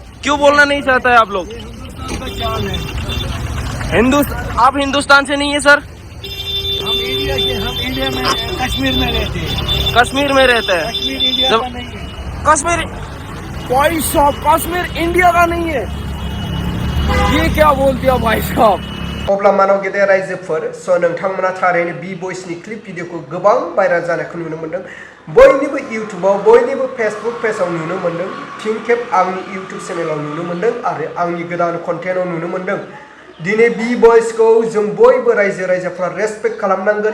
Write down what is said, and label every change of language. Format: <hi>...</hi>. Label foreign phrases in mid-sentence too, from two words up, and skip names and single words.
<hi>क्यों बोलना नहीं चाहता है आप लोग? आप हिंदुस्तान से नहीं है सर? हम इंडिया के, हम इंडिया में कश्मीर में रहते हैं। कश्मीर में रहते हैं। कश्मीर इंडिया का नहीं है। कश्मीर भाई साहब कश्मीर इंडिया का नहीं है। ये क्या बोल दिया भाई साहब?</hi> <brx>अब्ला मानव गेदेर रायजोफोर स नोंथांमोना थारैनो बि भइसनि क्लिप भिडिअखौ गोबां भाइराल जानायखौ नुनो मोन्दों। बयनिबो इउटुबाव बयनिबो फेसबुक पेजाव नुनो मोन्दों। फिन खेब आंनि इउटुब चेनेलाव नुनो मोन्दों आरो आंनि गोदान कन्टेन्टआव नुनो मोन्दों। दिनै बि भइसखौ जों बयबो रायजो राजाफ्रा रेसपेक्ट खालामनांगोन।</brx>